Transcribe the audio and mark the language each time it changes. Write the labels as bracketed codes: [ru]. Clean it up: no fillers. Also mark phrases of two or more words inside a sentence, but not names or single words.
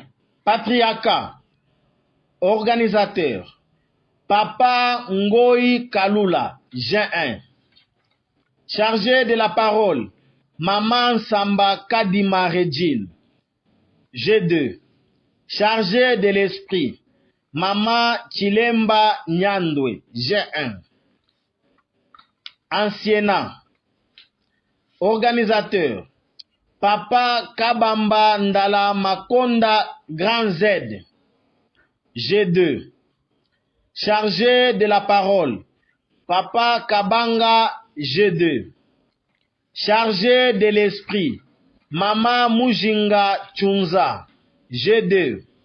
[fr] Patriarcat. Organisateur. Papa Ngoyi Kalula, G1. Chargé de la parole, Maman Samba Kadima Regine, G2. Chargé de l'esprit, Maman Chilemba Nyandwe, G1. Anciennat. Organisateur. Papa Kabamba Ndala Makonda Grand Z, G2. Chargé de la parole. Papa Kabanga, G2. Chargé de l'esprit. Mama Mujinga Chunza, G2.